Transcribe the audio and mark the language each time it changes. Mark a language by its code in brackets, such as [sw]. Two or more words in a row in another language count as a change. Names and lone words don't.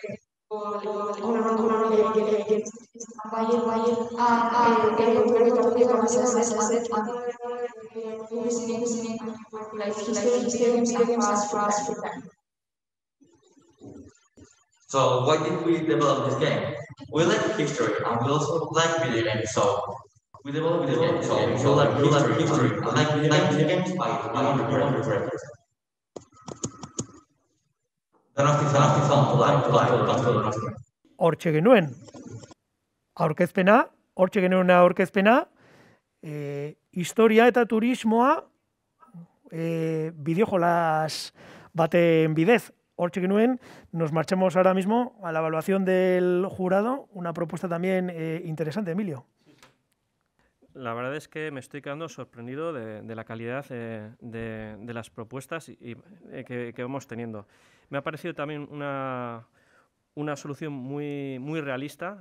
[en] So why did we develop this game? We like history and we also like video games. So we developed this game. So we like history and like video games by undergraduates. [eu] Hortxe genuen aurkezpena, historia eta turismoa bideojolas baten bidez. Hortxe genuen, [es] nos marchamos ahora mismo a la evaluación del jurado, una propuesta también interesante, Emilio. La verdad es que me estoy quedando sorprendido de la calidad de las propuestas que vamos teniendo. Me ha parecido también una solución muy realista.